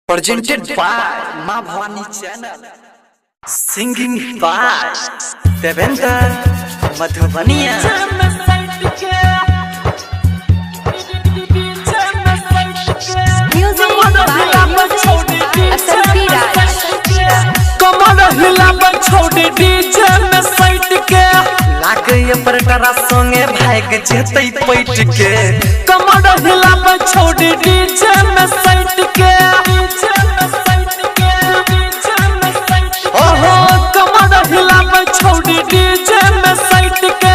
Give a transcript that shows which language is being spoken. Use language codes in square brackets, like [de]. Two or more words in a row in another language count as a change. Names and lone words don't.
[en] Presented by Ma Bhavani Channel. Singing by Devendra Madhubaniya. Music by Asad [mai] कमर हिलाब छोड़ डीजे में सैट के लागे पर डरा संगे भाग जेतै पैट के। कमर हिलाब छोड़ डीजे में सैट के ओहो कमर हिलाब छोड़ डीजे में सैट के